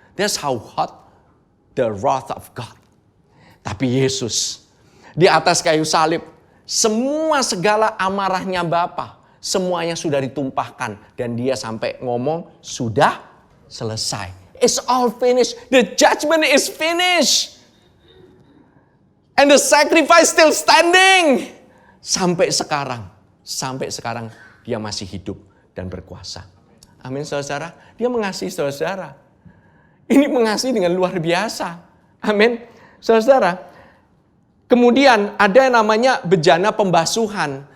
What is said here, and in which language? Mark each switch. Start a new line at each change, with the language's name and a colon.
English: That's how hot the wrath of God.
Indonesian: Tapi Yesus di atas kayu salib, semua segala amarahnya Bapa, semuanya sudah ditumpahkan. Dan dia sampai ngomong, sudah selesai.
English: It's all finished. The judgment is finished. And the sacrifice still standing.
Indonesian: Sampai sekarang dia masih hidup dan berkuasa. Amin saudara. Dia mengasihi saudara. Ini mengasihi dengan luar biasa. Amin. Saudara, kemudian ada yang namanya bejana pembasuhan.